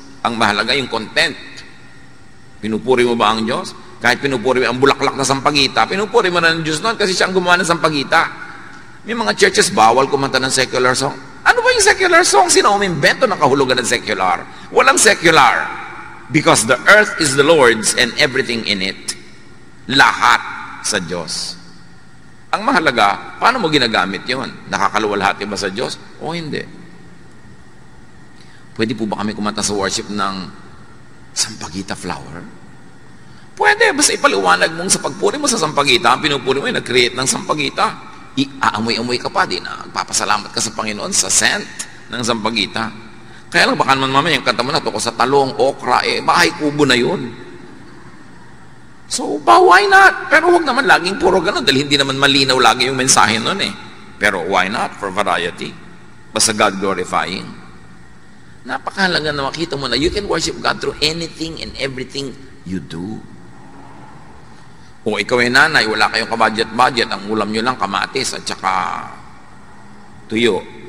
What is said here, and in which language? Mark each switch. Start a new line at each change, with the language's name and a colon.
Filipino: Ang mahalaga yung content. Pinupuri mo ba ang Diyos? Kahit pinupuri mo ang bulaklak na sampagita, pinupuri mo na ng Diyos noon kasi siya ang gumawa ng sampagita. May mga churches bawal kumanta ng secular song. Ano ba yung secular song? Sino umimbento ng kahulugan ng secular? Walang secular.
English: Because the earth is the Lord's and everything in it.
Filipino: Lahat sa Diyos. Ang mahalaga, paano mo ginagamit yun? Nakakaluwalhati ba sa Diyos? O hindi. Pwede po ba kami kumanta sa worship ng sampagita flower? Pwede. Basta ipaliwanag mong sa pagpuri mo sa sampagita, ang pinupuri mo ay nag-create ng sampagita. Aamoy-amoy ka pa din na papasalamat ka sa Panginoon sa scent ng sampagita. Kaya lang baka naman mamaya yung kanta mo na to ko sa talong, okra, bahay kubo na yun.
English: So, why not?
Filipino: Pero huwag naman laging puro ganun dahil hindi naman malinaw lagi yung mensahe nun eh. Pero
English: why not? For variety. Basta God glorifying.
Filipino: Napakahalaga na makita mo na
English: you can worship God through anything and everything you do.
Filipino: Kung ikaw ay nanay, wala kayong kabudget-budget, ang ulam nyo lang kamatis at saka tuyo.